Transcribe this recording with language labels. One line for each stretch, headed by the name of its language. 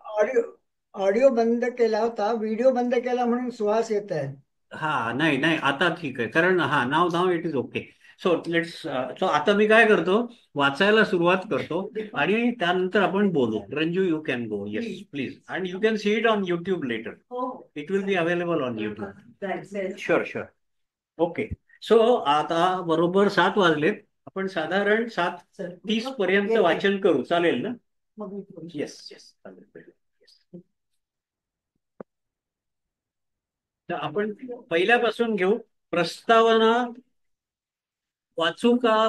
Marathi: Audio audio बंद केला होता, व्हिडिओ बंद केला म्हणून सुहास येत आहे. हा, नाही नाही, आता ठीक आहे, कारण हा नाव now
English: It is okay. So let's,
Marathi: so आता मी काय करतो, वाचायला सुरुवात करतो आणि त्यानंतर आपण बोलू. Ranju,
English: You can go. Yes please, and you can see it on YouTube later. It will be available on YouTube. Sure sure. Okay. So
Marathi: आता बरोबर 7 वाजलेत. आपण साधारण 7:30 पर्यंत वाचन करू, चालेल ना?
English: yes yes,
Marathi: चालेल.
English: Yes.
Marathi: तर आपण पहिल्यापासून घेऊ. प्रस्तावना वाचू का?